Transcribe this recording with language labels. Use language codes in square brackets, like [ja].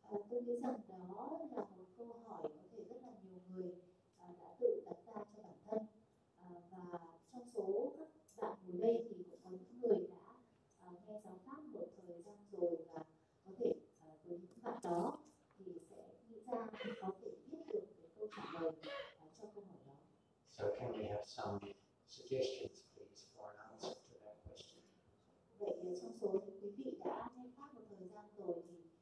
[vi] Tôi nghĩ rằng đó là một câu hỏi có thể rất là nhiều người đã tự đặt ra cho bản thân, và trong số các bạn ngồi đây thì cũng có những người đã nghe giáo pháp một thời gian rồi, và có thể với những bạn đó thì sẽ nghĩ ra có thể biết được cái câu trả lời cho câu hỏi đó. [en] So can we have some suggestions please for an answer to that question? [vi] Vậy trong số những quý vị đã nghe pháp một thời gian rồi thì